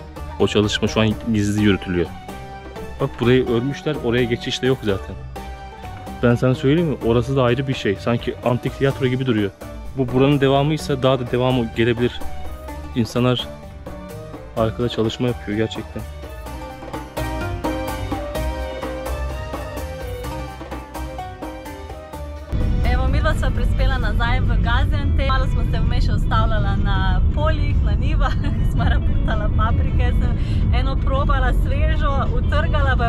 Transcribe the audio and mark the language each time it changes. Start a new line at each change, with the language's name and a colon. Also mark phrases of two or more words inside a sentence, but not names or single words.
Turkish: O çalışma şu an gizli yürütülüyor. Bak burayı örmüşler, oraya geçiş de yok zaten. Ben sana söyleyeyim mi? Orası da ayrı bir şey. Sanki antik tiyatro gibi duruyor. Bu buranın devamıysa daha da devamı gelebilir. İnsanlar arkada çalışma yapıyor gerçekten.
Slovenian: Evo, midva sva prispela nazaj v Gaziantep. Malo smo se vmes še ustavljala na poljih, na njivah, smo raputala paprike, sem eno probala svežo, utrgala, pa je